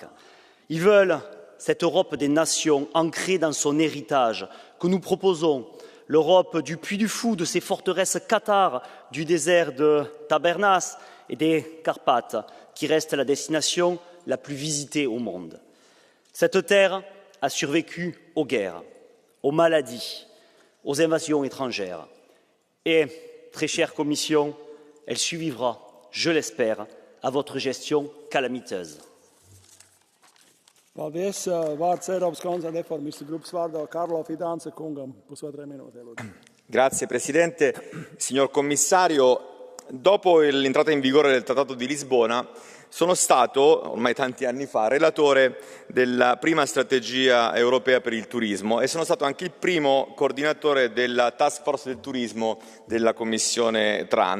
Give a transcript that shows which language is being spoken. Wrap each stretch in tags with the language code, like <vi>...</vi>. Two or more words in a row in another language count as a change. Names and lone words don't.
<fr>Ils veulent cette Europe des nations ancrée dans son héritage que nous proposons, l'Europe du Puy du Fou, de ses forteresses cathares, du désert de Tabernas et des Carpates, qui reste la destination la plus visitée au monde. Cette terre a survécu aux guerres, aux maladies, aux invasions étrangères. Et, très chère Commission, elle survivra, je l'espère, à votre gestion calamiteuse.</fr> <lv>Paldies. Vārds Eiropas konservatīvu grupas vārdā Karlo Fidanza kungam. Pusotrai minūte.</lv> <it>Grazie Presidente. Signor Commissario, dopo l'entrata in vigore del Trattato di Lisbona sono stato, ormai tanti anni fa, relatore della prima strategia europea per il turismo e sono stato anche il primo coordinatore della</it> <en>Task Force</en> <it>del Turismo della Commissione Tran.</it>